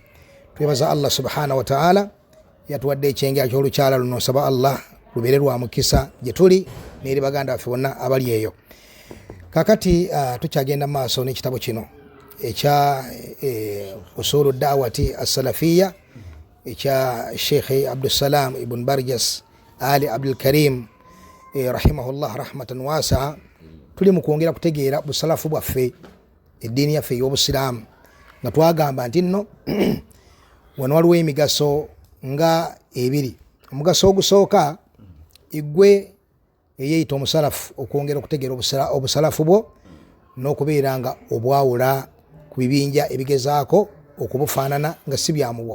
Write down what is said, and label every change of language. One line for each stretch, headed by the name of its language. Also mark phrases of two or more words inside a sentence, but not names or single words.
Ganda: Twebaza
Arabic: الله سبحانه وتعالى
Ganda: yatuwadde ekyengera ky'olukyala luno, nsaba Allah lubeere lwa mukisa gye tuli n'eri baganda baffe bonna abali eyo. Kakati tukyagenda mu maaso n'ekitabo kino ekya
Arabic: أصول الدعوة السلفية
Ganda: ekya Sheikh Abdussalam ibn Barjas Ali Abdul Karim
Arabic: رحمه الله رحمة واسعة.
Ganda: Tuli mu kwongera kutegeera busalafu bwaffe, eddiini yaffe ey'Obusiraamu, nga twagamba nti nno wano waliwo emigaso nga ebiri. Omugaso ogusooka igwe eyeeyita omusalafu okwongera okutegeera obusalafu bwo n'okubeera nga obwawula ku bibinja ebigezaako okubufaanana nga si byamu bwo.